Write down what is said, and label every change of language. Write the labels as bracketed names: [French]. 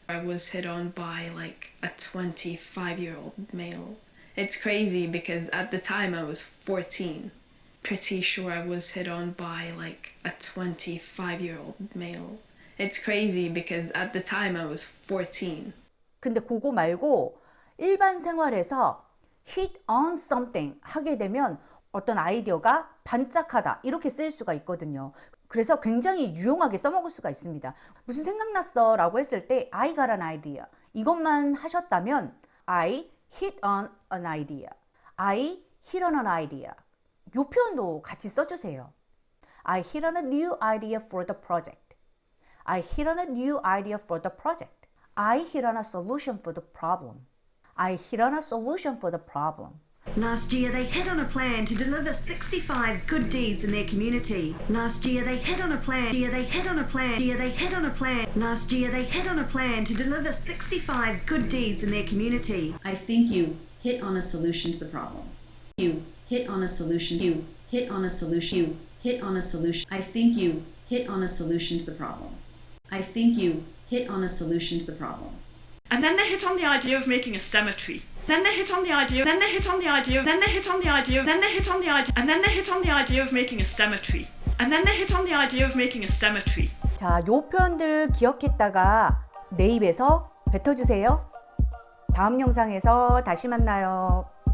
[English] I was hit on by like a 25-year-old male. It's crazy because at the time I was 14. pretty sure I was hit on by like a 25-year-old male. It's crazy because at the time I was 14. [Korean] 근데 그거 말고 일반 생활에서 [English] hit on something [Korean] 하게 되면 어떤 아이디어가 반짝하다 이렇게 쓰일 수가 있거든요. 그래서 굉장히 유용하게 써먹을 수가 있습니다. 무슨 생각났어 라고 했을 때 [English] I got an idea [Korean] 이것만 하셨다면 [English] I hit on an idea, [Korean] I hit on an idea 이 표현도 같이 써주세요. [English] I hit on a new idea for the project. I hit on a new idea for the project. I hit on a solution for the problem. I hit on a solution for the problem. Last year they hit on a plan to deliver 65 good deeds in their community. Last year they hit on a plan. They hit on a plan. They hit on a plan. Last year they hit on a plan to deliver 65 good deeds in their community. I think you hit on a solution to the problem. You hit on a solution. You hit on a solution. You hit on a solution. I think you hit on a solution to the problem. I think you hit on a solution to the problem. And then they hit on the idea of making a cemetery. Then they hit on the idea. Then they hit on the idea. Then they hit on the idea. Then they hit on the idea. And then they hit on the idea of making a cemetery. And then they hit on the idea of making a cemetery. [Korean] 자, 요 표현들 기억했다가 내 입에서 뱉어주세요. 다음 영상에서 다시 만나요.